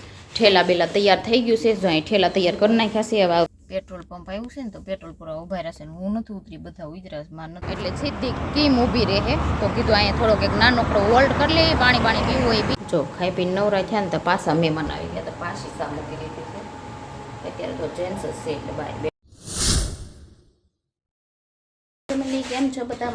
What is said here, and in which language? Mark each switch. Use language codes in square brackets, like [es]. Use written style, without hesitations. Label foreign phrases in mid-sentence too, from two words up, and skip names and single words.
[gu] ઠેલા બેલા તૈયાર થઈ ગયું છે। જો અહીં ઠેલા તૈયાર કર નાખ્યા છે। હવે [en] petrol pump [gu] આવ્યું છે ને તો पेट्रोल પૂરા ઊભા રહેશે ને હું નથી ઉતરી, બધા ઉતર્યા છે, માં નથી, એટલે સીધી કેમ ઊભી રહે તો કીધું અહીંયા થોડોક એક નાનકડો હોલ્ડ કરી લે, પાણી પાણી પીવું હોય પી. જો ખાઈ પીને નવરા થયા ને તો પાછા મહેમાન આવી ગયા, તો પાછી સા મૂકી દીધી છે. અત્યારે તો જેન્ટ્સ જ છે એટલે [en] bye family [gu] કેમ છો બધા?